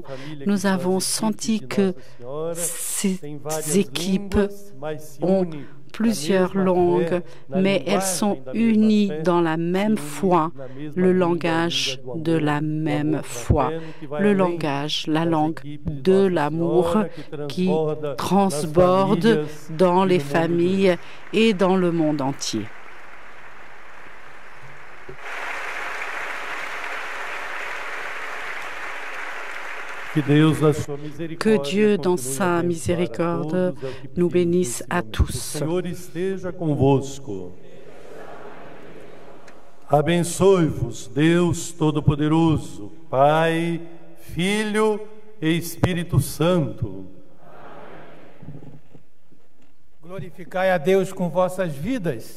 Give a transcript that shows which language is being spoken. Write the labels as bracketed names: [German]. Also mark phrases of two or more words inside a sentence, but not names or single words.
[French] nous avons senti que ces équipes ont plusieurs langues, mais elles sont unies dans la même foi, le langage de la même foi, le langage, la langue de l'amour qui transborde dans les familles et dans le monde entier. Que Dieu, dans sa miséricorde, nous bénisse à tous. [Portuguese] Abençoe-vos, Deus Todo-Poderoso, Pai, Filho e Espírito Santo. Glorificai a Deus com vossas vidas.